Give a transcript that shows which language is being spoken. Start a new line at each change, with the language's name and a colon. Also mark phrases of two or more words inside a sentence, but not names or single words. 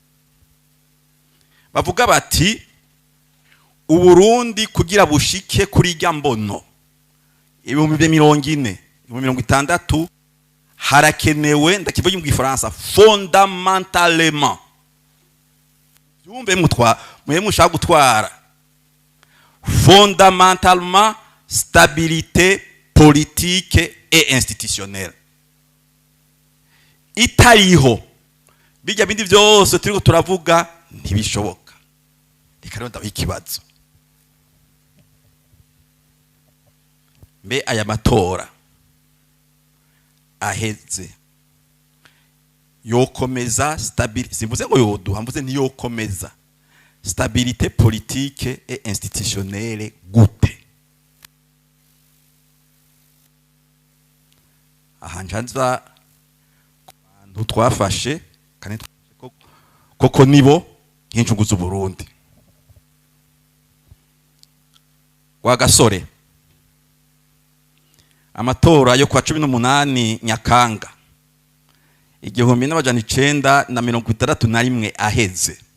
Rundi: bavuga bati Uburundi kugira bushike kuri rya mbono 2040 2060 harakenewe ndakivuga mu gifaransa fondamentalement yumve mwe mushaka gutwara fondamentalement
French: stabilité politique et institutionnelle
Rundi: itariho bijya bindi byose turiko turavuga ntibishoboka reka rero ndaho ikibazo mbe aya matora aheze yokomeza stabilité simvuze ngo yoduha mvuze ntiyokomeza
French: stabilité politique et institutionnelle
Rundi: gute ahanjanza abantu twafashe kandi koko nibo nk'incungu z'u Burundi wa gasore amatora yo kwa 18 Nyakanga 1961 aheze